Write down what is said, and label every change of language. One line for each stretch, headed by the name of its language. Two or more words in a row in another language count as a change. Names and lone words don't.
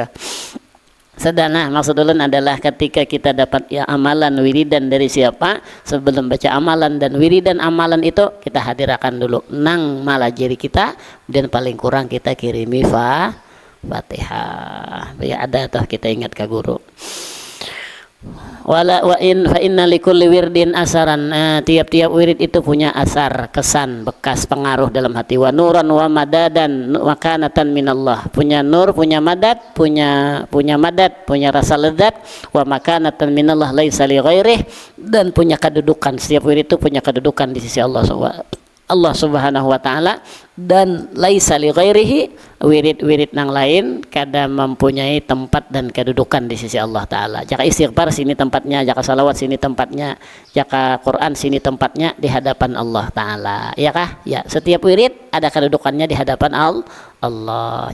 Banjar: Sedana maksud ulun adalah ketika kita dapat ya amalan wiridan dari siapa, sebelum baca amalan dan wiridan amalan itu kita hadirakan dulu nang malajiri kita dan paling kurang kita kirimi Fatihah. Ya ada toh kita ingat ke guru.
Arabic: Wala wa in fa inna likulli wirdin asaran,
Banjar: tiap-tiap wirid itu punya asar, kesan, bekas, pengaruh dalam hati.
Arabic: Wa nuran wa madadan wa kanatan minallah,
Banjar: punya nur, punya madad, punya madad, punya rasa lezat.
Arabic: Wa makanatan minallah laisa li ghairih,
Banjar: dan punya kedudukan. Setiap wirid itu punya kedudukan di sisi Allah
Arabic: Subhanahu wa taala,
Banjar: dan
Arabic: laisa li ghairihi,
Banjar: wirid-wirid nang lain kada mempunyai tempat dan kedudukan di sisi Allah taala. Jaka istighfar sini tempatnya, jaka salawat sini tempatnya, jaka Quran sini tempatnya di hadapan Allah taala. Ya kah? Ya, setiap wirid ada kedudukannya di hadapan Allah.